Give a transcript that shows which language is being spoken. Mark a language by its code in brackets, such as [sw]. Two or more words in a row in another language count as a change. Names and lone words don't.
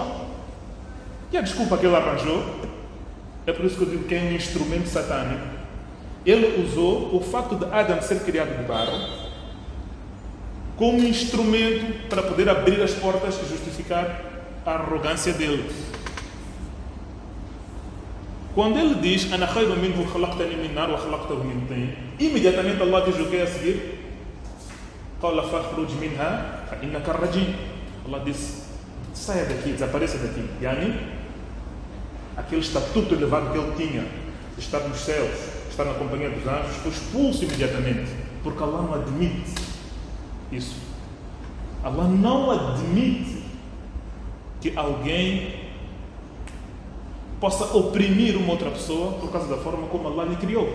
[pt] E a desculpa que ele arranjou, é por isso que eu digo que é um instrumento satânico. Ele usou o facto de Adam ser criado de barro como instrumento para poder abrir as portas e justificar a arrogância dele. Quando ele diz [ar] أنا خير منه خلقتني من نار وخلقته من طين, [pt] imediatamente Allah diz o que é a seguir? [ar] قال فاخرج منها فإنك رجيم. [pt] Allah disse, saia daqui, desapareça daqui. Yani, aquele estatuto elevado que ele tinha de estar nos céus, estar na companhia dos anjos, foi expulso imediatamente, porque Allah não admite isso. Allah não admite que alguém possa oprimir uma outra pessoa por causa da forma como Allah lhe criou.